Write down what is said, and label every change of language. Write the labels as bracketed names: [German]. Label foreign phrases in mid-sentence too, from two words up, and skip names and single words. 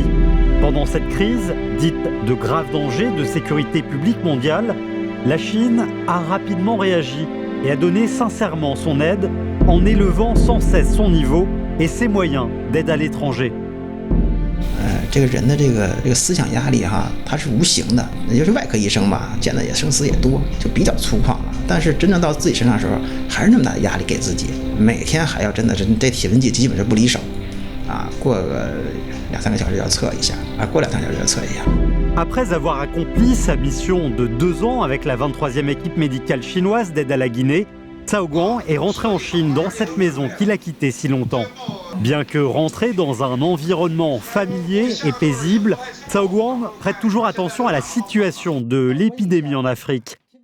[French] Pendant cette crise, dite de grave danger de sécurité publique mondiale, la Chine a rapidement réagi et a donné sincèrement son aide en élevant sans cesse son niveau et ses moyens d'aide à l'étranger. [Chinese] 这个人的这个思想压力哈，它是无形的，也就是外科医生吧，见的也生死也多，就比较粗犷了。但是真正到自己身上的时候，还是那么大的压力给自己，每天还要真的是这体温计基本是不离手，过个2-3个小时要测一下，过2-3小时要测一下。 [French] Après avoir accompli sa mission de 2 ans avec la 23e équipe médicale chinoise d'aide à la Guinée, Tsaoguan est rentré en Chine dans cette maison qu'il a quittée si longtemps. Bien que rentré dans un environnement familier et paisible, Tsaoguan prête toujours attention à la situation de l'épidémie en Afrique.